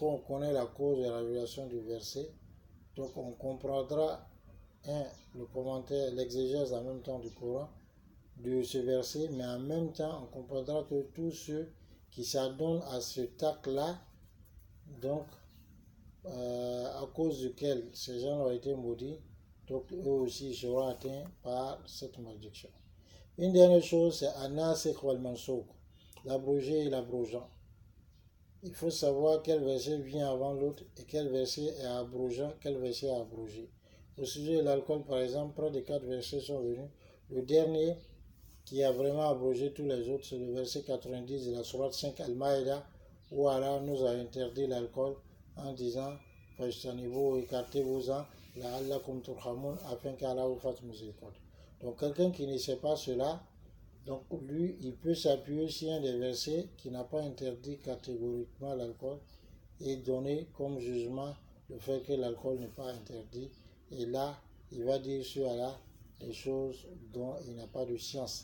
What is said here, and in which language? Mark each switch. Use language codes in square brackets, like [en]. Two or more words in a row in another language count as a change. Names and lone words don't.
[fr] on connaît la cause de la révélation du verset, donc on comprendra le commentaire, l'exégèse en même temps du Coran, de ce verset, mais en même temps on comprendra que tous ceux qui s'adonnent à ce tac-là, donc à cause duquel ces gens ont été maudits, donc eux aussi seront atteints par cette malédiction. Une dernière chose, c'est [ar] الناسخ والمنسوخ, [fr] l'abrogé et l'abrogeant. Il faut savoir quel verset vient avant l'autre et quel verset est abrogeant, quel verset est abrogé. Au sujet de l'alcool, par exemple, près de 4 versets sont venus. Le dernier qui a vraiment abrogé tous les autres, c'est le verset 90 de la sourate 5 Al-Maïda, où Allah nous a interdit l'alcool en disant « Fajtanibu, écartez-vous-en, [ar] لعلكم ترحمون [fr] » afin qu'Allah vous fasse miséricorde. Donc quelqu'un qui ne sait pas cela, donc lui, il peut s'appuyer sur un des versets qui n'a pas interdit catégoriquement l'alcool et donner comme jugement le fait que l'alcool n'est pas interdit. Et là, il va dire sur Allah des choses dont il n'a pas de science.